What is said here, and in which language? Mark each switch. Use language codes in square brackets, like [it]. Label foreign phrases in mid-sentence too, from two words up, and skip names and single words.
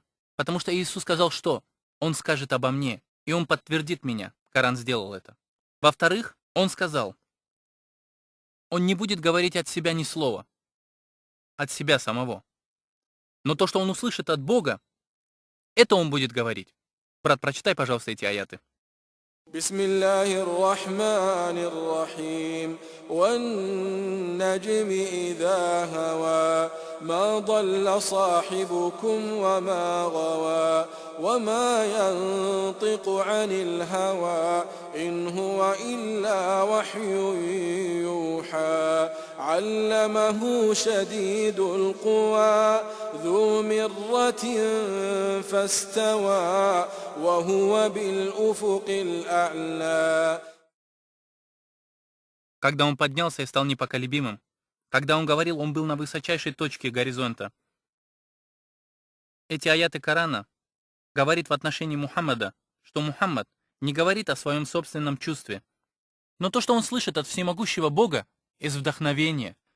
[ru] Потому что Иисус сказал, что Он скажет обо мне, и Он подтвердит меня. Коран сделал это. Во-вторых, Он сказал, Он не будет говорить от себя ни слова, от себя самого. Но то, что Он услышит от Бога, это Он будет говорить. Брат, прочитай, пожалуйста, эти аяты. [ar] بسم الله الرحمن الرحيم والنجم إذا هوى ما ضل صاحبكم وما غوى وما ينطق عن الهوى إن هو إلا وحي يوحى علمه شديد القوى ذو مرة فاستوى وهو بالأفق الأعلى. [ru] Когда он поднялся и стал непоколебимым, когда он говорил, он был на высочайшей точке горизонта. Эти аяты Корана говорит в отношении Мухаммада, что Мухаммад не говорит о своем собственном чувстве, но то, что он слышит от всемогущего Бога, из вдохновения.